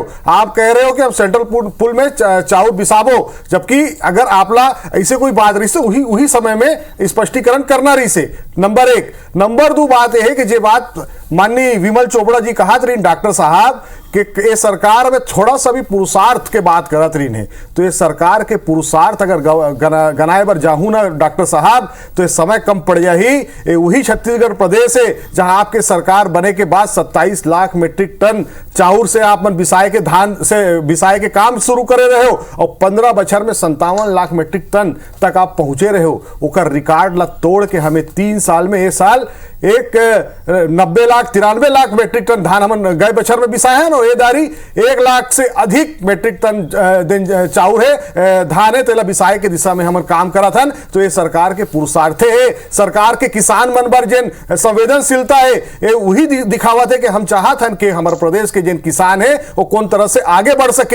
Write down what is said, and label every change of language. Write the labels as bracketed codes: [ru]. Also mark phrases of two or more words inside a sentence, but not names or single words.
[hne] आप कह रहे हो कि हम [en] central pool [hne] में चाउर बिसाबो, जबकि अगर आपला ऐसे कोई बात रही से वही समय में स्पष्टीकरण करना रही से। नंबर 1। नंबर 2 बात यह है कि जे बात माननीय विमल चोपड़ा जी कहा रही डॉक्टर साहब कि ये सरकार में थोड़ा सा भी पुरुषार्थ के बात करत रही है, तो ये सरकार के पुरुषार्थ अगर गनाए बर जाहू ना डॉक्टर साहब, तो ये समय कम पड़ जाही। वही छत्तीसगढ़ प्रदेश है जहां आपके सरकार बने के बाद 27 लाख [en] metric ton [hne] चाउर से आप मन बिसाए के धान से बिसाए के काम शुरू करे रहे हो, और 15 बछर में 57 लाख [en] metric ton [hne] तक आप पहुंचे रहे हो। उकर रिकॉर्ड ला तोड़ के हमें 3 साल में, ये साल 93 लाख [en] metric ton [hne] धान हम गए बछर में बिसाए हैं, ये दारी 1 लाख से अधिक [en] metric ton [hne] चाउर है, धान है, तेला बिसाए के दिशा में हम काम करा था। तो ये सरकार के पुरुषार्थ है, सरकार के किसान मन बर जिन संवेदनशीलता है, ये वही दिखावा थे कि हम चाहत हन कि हमारे प्रदेश के जिन किसान है वो कौन तरह से आगे बढ़ सके।